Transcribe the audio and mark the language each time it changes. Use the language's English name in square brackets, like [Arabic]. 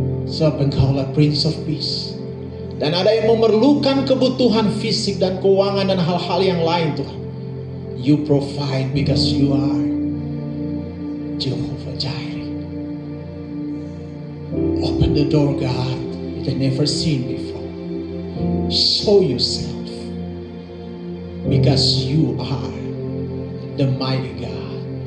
[Indonesian] Sebab engkaulah [English] Prince of Peace. [Indonesian] Dan ada yang memerlukan kebutuhan fisik dan keuangan dan hal-hal yang lain, Tuhan. [English] You provide because you are Jehovah Jireh. Open the door, God, that never seen before. Show yourself, because you are the mighty God.